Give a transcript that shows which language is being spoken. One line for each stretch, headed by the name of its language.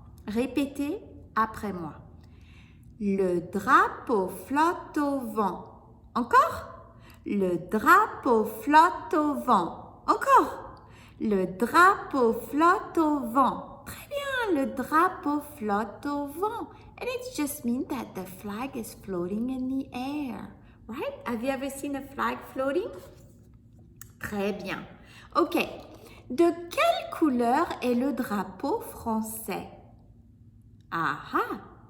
French: Répétez après moi. Le drapeau flotte au vent. Encore? Le drapeau flotte au vent. Encore? Le drapeau flotte au vent. Très bien, le drapeau flotte au vent.
English: And it just means that the flag is floating in the air. Right? Have you ever seen a flag floating?
French: Très bien. OK. De quelle couleur est le drapeau français? Ah ah!